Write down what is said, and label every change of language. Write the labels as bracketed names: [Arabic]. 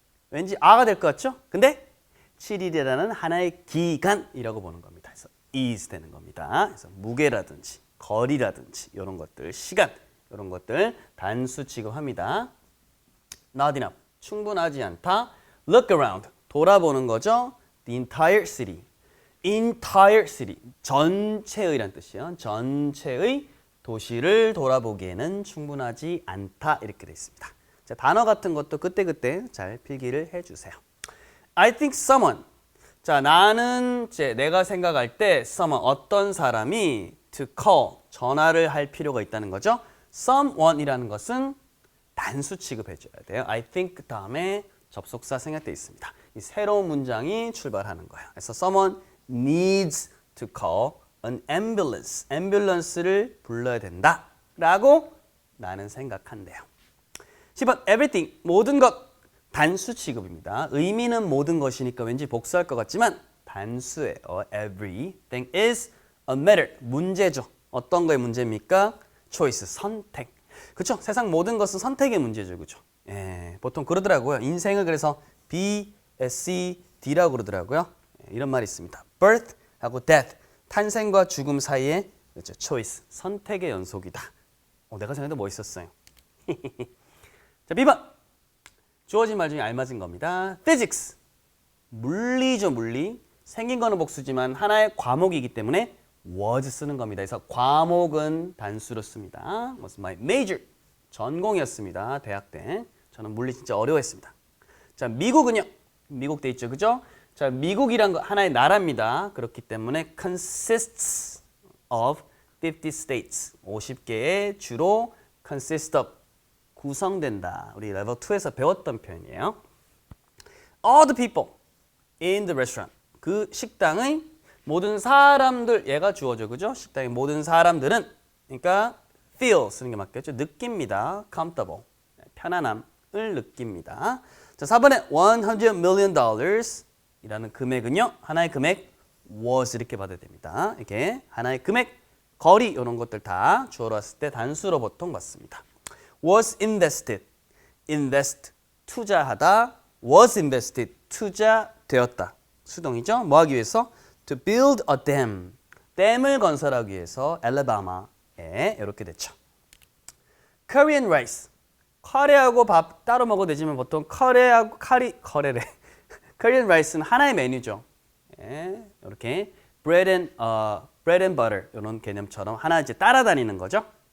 [Korean] 왠지 가 될 것 같죠? 근데 7일이라는 하나의 기간이라고 보는 겁니다. 그래서 is 되는 겁니다. 그래서 무게라든지 거리라든지 이런 것들, 시간 이런 것들 단수 취급합니다. [English] Not enough, [Korean] 충분하지 않다. [English] Look around, [Korean] 돌아보는 거죠. [English] The entire city, entire city, [Korean] 전체의란 뜻이에요. 전체의 도시를 돌아보기에는 충분하지 않다 이렇게 되어 있습니다. 자, 단어 같은 것도 그때그때 잘 필기를 해주세요. [English] I think someone. [Korean] 자, 나는 내가 생각할 때 someone, 어떤 사람이 [English] to call, [Korean] 전화를 할 필요가 있다는 거죠. someone이라는 것은 단수 취급해줘야 돼요. I think 다음에 접속사 생략되어 있습니다. 이 새로운 문장이 출발하는 거예요. 그래서 [English] someone needs to call an ambulance. [Korean] ambulance를 불러야 된다 라고 나는 생각한대요. 10번 everything, 모든 것. 단수 취급입니다. 의미는 모든 것이니까 왠지 복수할 것 같지만 단수예요. [English] Everything is a matter. [Korean] 문제죠. 어떤 거의 문제입니까? choice, 선택. 그렇죠? 세상 모든 것은 선택의 문제죠. 그렇죠? 예, 보통 그러더라고요. 인생을 그래서 BSCD라고 그러더라고요. 이런 말이 있습니다. birth하고 death, 탄생과 죽음 사이에 그렇죠? choice, 선택의 연속이다. 내가 생각해도 멋있었어요. 자, B번. 주어진 말 중에 알맞은 겁니다. physics, 물리죠, 물리. 생긴 거는 복수지만 하나의 과목이기 때문에 was 쓰는 겁니다. 그래서 과목은 단수로 씁니다. [English] was my major, [Korean] 전공이었습니다. 대학 때. 저는 물리 진짜 어려워했습니다. 자, 미국은요. 미국 돼 있죠, 그죠? 자, 미국이란 거 하나의 나라입니다. 그렇기 때문에 [English] consists of 50 states, [Korean] 50개의 주로 consist of, 구성된다. 우리 레벨 2에서 배웠던 표현이에요. [English] All the people in the restaurant. [Korean] 그 식당의 모든 사람들, 얘가 주어져, 그죠? 식당의 모든 사람들은, 그러니까 feel 쓰는 게 맞겠죠? 느낍니다. comfortable, 편안함을 느낍니다. 자, 4번에 $100 million 이라는 금액은요. 하나의 금액 was 이렇게 받아야 됩니다. 이렇게 하나의 금액, 거리 이런 것들 다 주어로 왔을 때 단수로 보통 받습니다. [English] was invested, [Korean] invest, 투자하다, was invested, 투자되었다. 수동이죠. 뭐 하기 위해서? [English] To build a dam, [Korean] 댐을 건설하기 위해서 알라바마에 이렇게 됐죠. Korean rice, 카레하고 밥 따로 먹어도 되지만 보통 카레하고 카레래. Korean rice는 하나의 메뉴죠. 예, 이렇게 [English] bread and butter [Korean] 이런 개념처럼 하나 이제 따라다니는 거죠.